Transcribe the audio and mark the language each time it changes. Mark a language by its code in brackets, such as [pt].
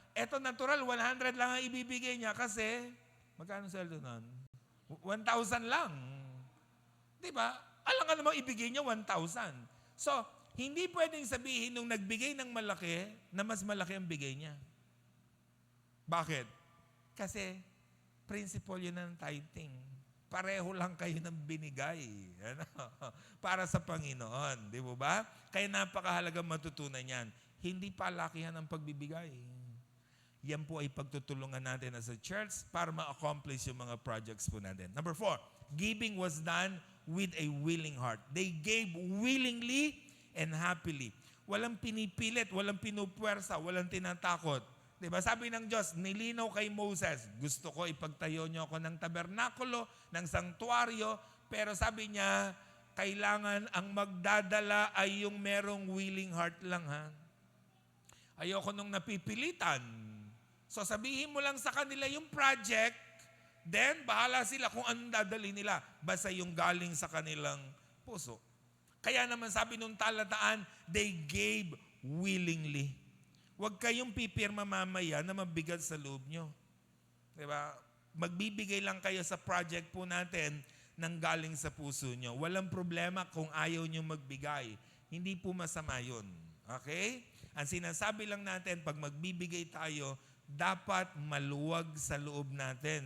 [tl] Eto natural, 100 lang ang ibibigay niya kasi, magkano sweldo nun? 1,000 lang. Di ba? Alam nga namang ibigay niya 1,000. So, hindi pwedeng sabihin nung nagbigay ng malaki na mas malaki ang bigay niya. Bakit? Kasi principle yun ng tithing. Pareho lang kayo ng binigay. Ano? Para sa Panginoon. Di ba? Kaya napakahalagang matutunan yan. Hindi palakihan ang pagbibigay. Yan po ay pagtutulungan natin [en] as a church [tl] para ma-accomplish yung mga projects po natin. [en] Number 4, giving was done with a willing heart. They gave willingly and happily. [tl] Walang pinipilit, walang pinupwersa, walang tinatakot. Diba? Sabi ng Diyos, nilinaw kay Moses, gusto ko ipagtayo niyo ako ng tabernakulo, ng sanktuaryo, pero sabi niya, kailangan ang magdadala ay yung merong willing heart lang, ha? Ayoko nung napipilitan. So sabihin mo lang sa kanila yung project, then bahala sila kung anong dadali nila. Basta yung galing sa kanilang puso. Kaya naman sabi nung talataan, [en] they gave willingly. [tl] Huwag kayong pipirma mamaya na mabigat sa loob nyo. Diba? Magbibigay lang kayo sa project po natin nang galing sa puso nyo. Walang problema kung ayaw nyo magbigay. Hindi po masama yun. Okay? Ang sinasabi lang natin, pag magbibigay tayo, dapat maluwag sa loob natin.